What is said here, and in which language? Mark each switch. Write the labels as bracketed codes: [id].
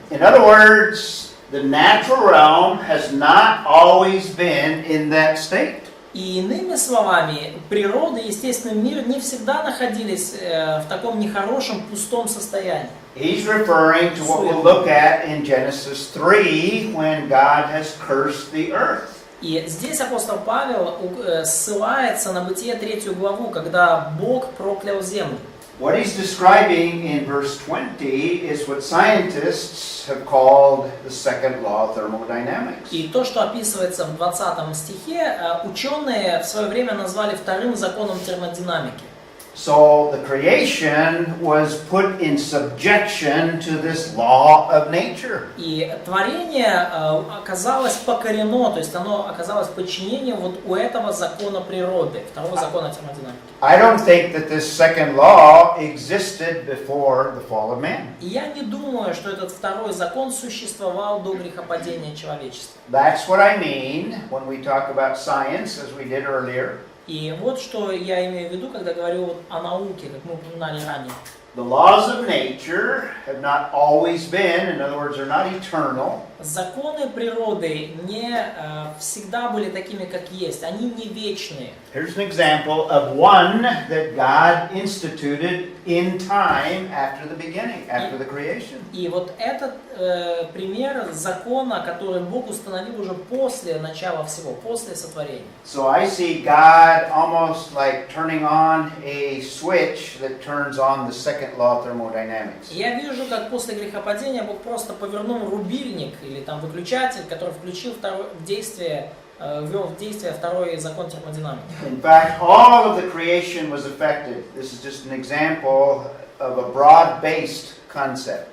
[en] In other words, the natural realm has not always been in that state. [ru] И иными словами, природа и естественный мир не всегда находились в таком нехорошем, пустом состоянии. [en] He's referring to what we'll look at in Genesis 3 when God has cursed the earth. [ru] И здесь апостол Павел ссылается на Бытие 3 главу, когда Бог проклял землю. [en] What he's describing in verse 20 is what scientists have called the second law of thermodynamics. [ru] И то, что описывается в 20 стихе, ученые в свое время назвали вторым законом термодинамики. [en] So the creation was put in subjection to this law of nature. [ru] И творение оказалось покорено, то есть оно оказалось в подчинении вот у этого закона природы, второго закона термодинамики. [en] I don't think that this second law existed before the fall of man. [ru] И я не думаю, что этот второй закон существовал до грехопадения человечества. [en] That's what I mean when we talk about science, as we did earlier. [ru] И вот что я имею в виду, когда говорю вот о науке, как мы упоминали ранее. [en] The laws of nature have not always been, in other words, they're not eternal. [ru] Законы природы не всегда были такими, как есть. Они не вечные. [en] Here's an example of one that God instituted in time after the beginning, after the creation. [ru] И вот этот пример закона, который Бог установил уже после начала всего, после сотворения. [en] So I see God almost like turning on a switch that turns on the second law of thermodynamics. [ru] Я вижу, как после грехопадения Бог просто повернул рубильник или там выключатель, который включил ввел в действие второй закон термодинамики. [en] In fact, all of the creation was affected. This is just an example of a broad-based concept.